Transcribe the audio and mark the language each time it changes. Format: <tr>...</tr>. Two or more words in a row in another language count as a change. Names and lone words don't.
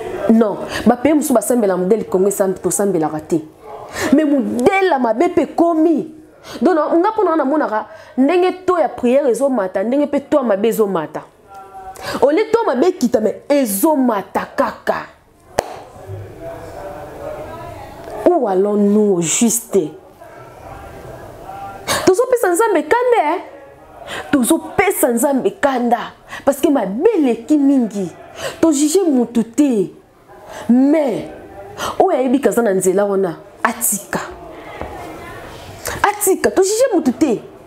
<ln>Non, ba pays mosusu basambela modèle Congo esambe-, tosambelaka te. Mais modèle la mabe pe komi. Donc, nga mpo na namonaka, ndenge to ya prière ezomata, ndenge pe to ya mabe ezomata. Ole to mabe kita, mais ezomata kaka.</ln> <fr>Où allons-nous au juste?</fr> <ln>Tozopesa Nzambe kanda, eh? Tozopesa Nzambe kanda.</ln> <fr>Parce que</fr> <ln>mabele ki mingi. Tojuge mutu te. Mais, oyo ayebi kaza na nzela wana, atika. Atika, tojuge mutu te.</ln>